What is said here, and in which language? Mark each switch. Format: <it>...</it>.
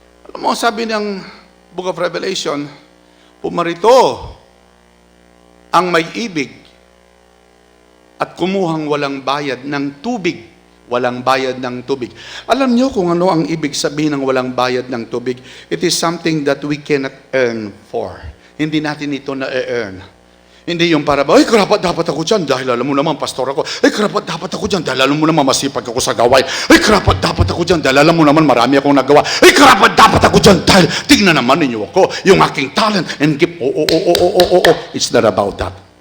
<tl>Alam mo, sabi ng Book of Revelation, pumarito ang may ibig at kumuhang walang bayad ng tubig. Walang bayad ng tubig. Alam niyo kung ano ang ibig sabihin ng walang bayad ng tubig?</tl> <en>It is something that we cannot earn for.</en> <tl>Hindi natin ito na-earn. Hindi yung para ba, ay karapat dapat ako dyan dahil alam mo naman pastor ako. Ay karapat dapat ako dyan dahil alam mo naman masipag ako sa gawain. Ay karapat dapat ako dyan dahil alam mo naman marami akong nagawa. Ay karapat dapat ako dyan dahil tingnan naman ninyo ako, yung aking talent and gift.</tl> <en>It's not about that.</en>